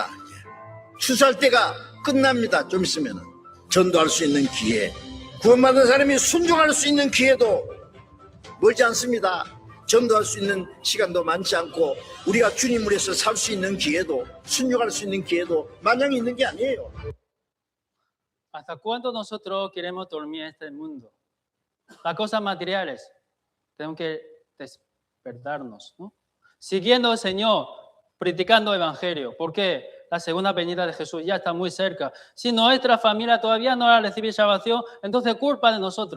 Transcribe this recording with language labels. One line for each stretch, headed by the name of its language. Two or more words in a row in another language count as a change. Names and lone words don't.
Korean: 추수할 때가 끝납니다. 좀 있으면 전도할 수 있는 기회, 구원받은 사람이 순종할 수 있는 기회도 멀지 않습니다. 전도할 수 있는 시간도 많지 않고 우리가 주님을 위해서 살 수 있는 기회도, 순종할 수 있는 기회도 마냥 있는 게 아니에요.
Spanish: ¿Hasta cuándo nosotros queremos dormir en este mundo? Las cosas materiales, tenemos que despertarnos, ¿no? Siguiendo al Señor, predicando el Evangelio. ¿Por qué? La segunda venida de Jesús ya está muy cerca. Si nuestra familia todavía no ha recibido salvación, entonces culpa de nosotros.